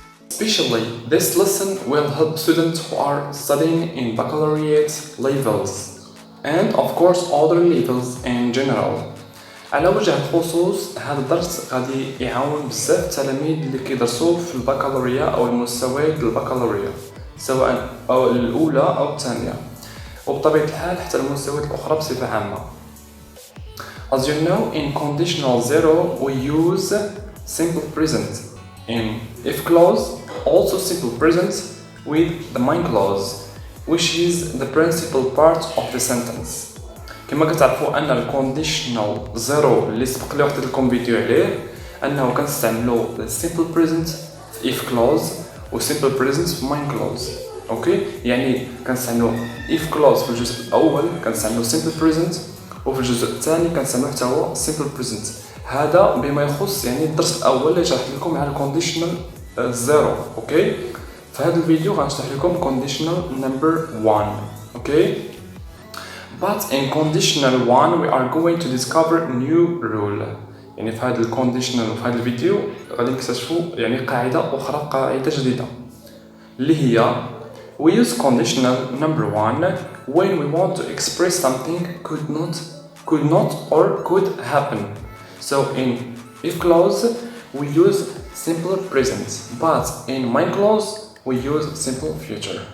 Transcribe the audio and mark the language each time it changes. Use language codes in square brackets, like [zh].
[en] Especially, this lesson will help students who are studying in baccalaureate levels and of course other levels in general. [ar] على وجه الخصوص هذا الدرس غادي يعاون بزاف التلاميذ اللي كيدرسوا في البكالوريا او المستويات البكالوريا سواء او الاولى او الثانيه وبطبيعه الحال حتى المستويات الاخرى بصفه عامه. [en] As you know, in conditional zero we use simple present. In if clause, also simple present with the main clause, which is the principal part of the sentence. [ar] كما كتعرفوا ان الكونديشنال زيرو اللي سبق لي وحدت لكم فيديو عليه انه كنستعملوا simple present في if clause و simple present في main clause. اوكي يعني كنستعملوا if clause في الجزء الاول كنستعملوا simple present وفي الجزء الثاني كنستعملوا حتى هو simple present. هذا بما يخص يعني الدرس الاول اللي شرحت لكم على الكونديشنال زيرو. اوكي في هذا الفيديو غنشرح لكم conditional number 1. [en] Okay but in conditional 1 we are going to discover new rule. [ar] يعني في هذا الكونديشنال وفي هذا الفيديو غادي نكتشفوا يعني قاعده اخرى قاعده جديده اللي هي [en] we use conditional number 1 when we want to express something could not or could happen. So in if clause we use simple present, but in main clause we use simple future.